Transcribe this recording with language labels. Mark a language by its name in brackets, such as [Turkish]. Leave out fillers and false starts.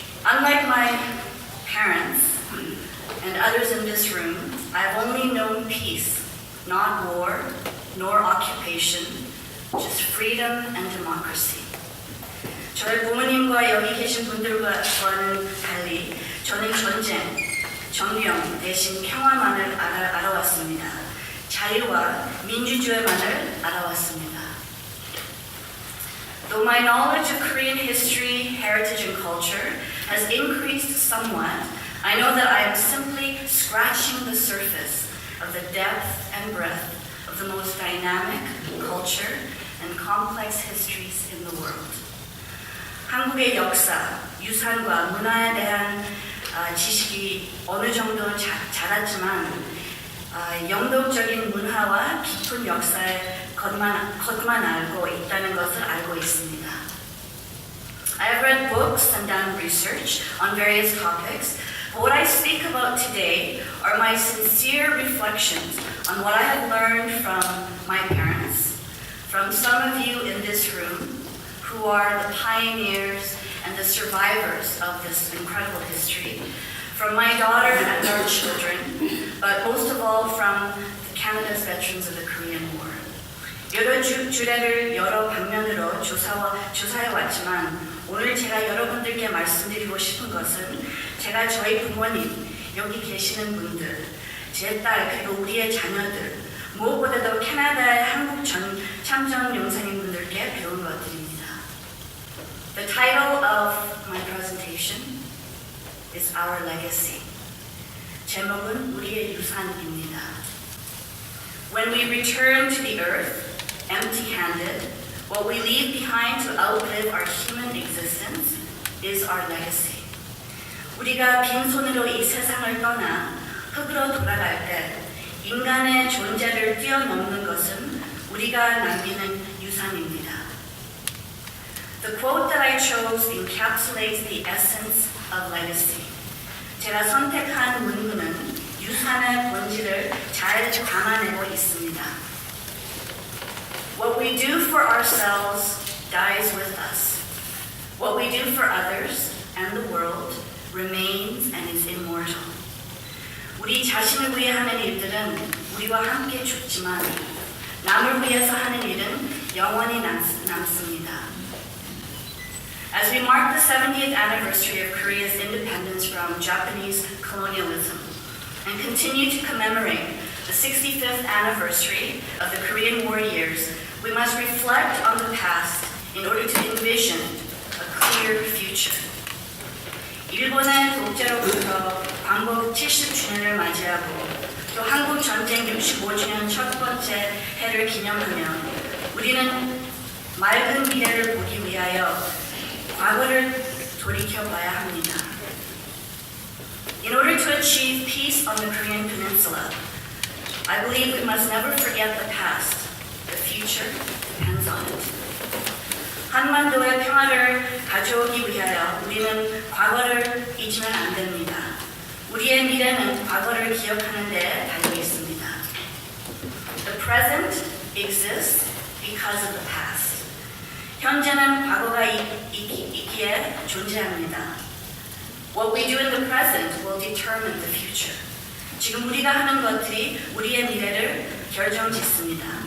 [English] Unlike my parents and others in this room, I have only known peace, not war, nor occupation, just freedom and democracy. [Korean] 저희 부모님과 여기 계신 분들과는 달리 저는 전쟁, 정령 대신 평화만을 알아왔습니다. 자유와 민주주의만을 알아왔습니다. [English] Though my knowledge of Korean history, heritage, and culture has increased somewhat, I know that I am simply scratching the surface of the depth and breadth of the most dynamic culture and complex histories in the world. [Korean] 한국의 역사, 유산과 문화에 대한 지식이 어느 정도 자랐지만 영도적인 문화와 깊은 역사의 것만 알고 있다는 것을 알고 있습니다. [English] I have read books and done research on various topics, but what I speak about today are my sincere reflections on what I have learned from my parents, from some of you in this room, who are the pioneers and the survivors of this incredible history, from my daughter and our children, but most of all from Canada's veterans of the Korean War. [Korean] 여러 주례를 여러 방면으로 조사해 왔지만 오늘 제가 여러분들께 말씀드리고 싶은 것은 제가 저희 부모님, 여기 계시는 분들, 제 딸 그리고 우리의 자녀들, 무엇보다도 캐나다의 한국 참전 용사님 분들께 배운 것들입니다. [English] The title of my presentation is Our Legacy. [Korean] 제목은 우리의 유산입니다. [English] When we return to the earth, empty-handed, what we leave behind to outlive our human existence is our legacy. [Korean] 우리가 빈손으로 이 세상을 떠나 흙으로 돌아갈 때 인간의 존재를 뛰어넘는 것은 우리가 남기는 유산입니다. [English] The quote that I chose encapsulates the essence of legacy. [Korean] 제가 선택한 문구는 유산의 본질을 잘 담아내고 있습니다. [English] What we do for ourselves dies with us. What we do for others and the world remains and is immortal. [Korean] 우리 자신을 위해 하는 일들은 우리와 함께 죽지만 남을 위해서 하는 일은 영원히 남습니다. [English] As we mark the 70th anniversary of Korea's independence from Japanese colonialism and continue to commemorate the 65th anniversary of the Korean War years, we must reflect on the past in order to envision a clear future. [Korean] 일본의 독재로부터 광복 70주년을 맞이하고 또 한국 전쟁 65주년 첫 번째 해를 기념하며 우리는 맑은 미래를 보기 위하여 과거를 돌이켜봐야 합니다. [English] In order to achieve peace on the Korean Peninsula, I believe we must never forget the past. The future depends on it. [Korean] 한반도의 평화를 가져오기 위하여 우리는 과거를 잊으면 안 됩니다. 우리의 미래는 과거를 기억하는 데 달려 있습니다. [English] The present exists because of the past. [Korean] 현재는 과거가 있기에 존재합니다. [English] What we do in the present will determine the future. [Korean] 지금 우리가 하는 것들이 우리의 미래를 결정짓습니다.